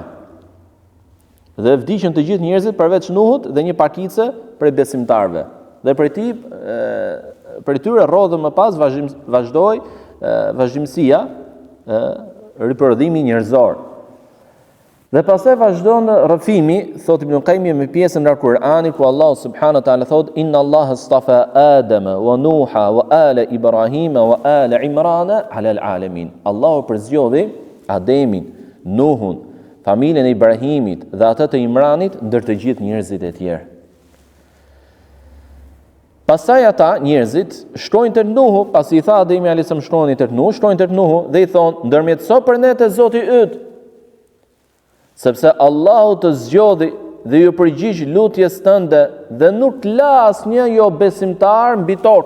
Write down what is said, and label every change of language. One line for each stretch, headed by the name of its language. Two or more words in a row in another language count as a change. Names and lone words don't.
Albanian: Dhe vdiqën të gjithë njerëzit përveç Nuhut dhe një pakice prej besimtarve. Dhe për tyre rrodhën më pas vazhdoi vazhdimësia, riprodhimi njerëzor. Dhe pastaj vazhdon rrëfimi, thot Ibn Qayyim me pjesën nga Kur'ani ku Allah
Arabic: سبحانه وتعالى
Albanian: thot
Arabic: إن الله اصطفى آدم ونوحا وآل إبراهيم وآل عمران على العالمين.
Albanian: Allahu përzgjodhi Ademin, Nuhun, familjen e Ibrahimit dhe atë të Imranit ndër të gjithë njerëzit e tjerë. Pastaj ata njerëzit shkojnë te Nuhu, pasi i tha Ademi
Arabic: عليه السلام
Albanian: shkojnë te Nuhu, shkojnë te Nuhu dhe i thonë ndërmjetëso për ne te Zoti yt, sepse Allahu të zgjodhi dhe ju përgjigj lutjes tënde dhe nuk la asnjë jo besimtar mbi tokë.